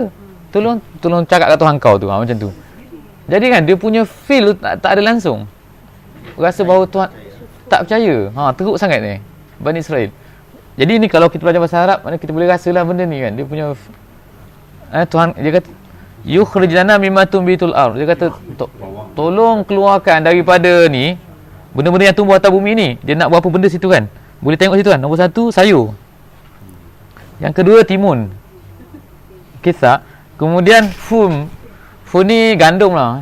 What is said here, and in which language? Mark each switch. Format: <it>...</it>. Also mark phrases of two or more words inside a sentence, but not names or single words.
<ms>Tolong cakap kat Tuhan kau tu, macam tu. Jadi kan dia punya feel tak ada langsung. Rasa bahawa Tuhan tak percaya. Teruk sangat ni Bani Israel. Jadi ni kalau kita belajar bahasa Arab, mana kita boleh rasalah benda ni kan. Dia punya Tuhan, dia kata</ms> <ar>يخرج لنا مما تنبت الأرض.</ar> <ms>Dia kata tolong keluarkan daripada ni benda-benda yang tumbuh atas bumi ni. Dia nak buat apa benda situ kan. Boleh tengok situ kan. Nombor 1 sayur. Yang kedua timun. Kisah. Kemudian fum. Fum ni gandum lah.</ms>